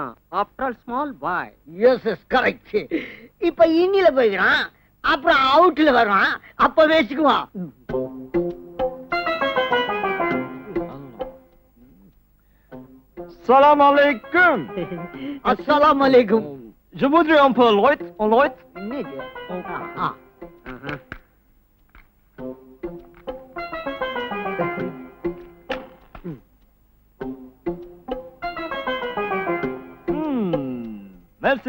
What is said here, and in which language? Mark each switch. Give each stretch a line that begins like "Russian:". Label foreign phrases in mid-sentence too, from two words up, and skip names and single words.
English: After all small boy. Yes yes correct.
Tamil: இப்ப இன்னில போய்க்கிறான், அப்புறம் அவுட்ல வருவான், அப்ப பேசிக்குவான்.
Arabic: السلام عليكم. السلام عليكم.
French: Je voudrais un peu light, en light.
Tamil: என்னது?
French: Merci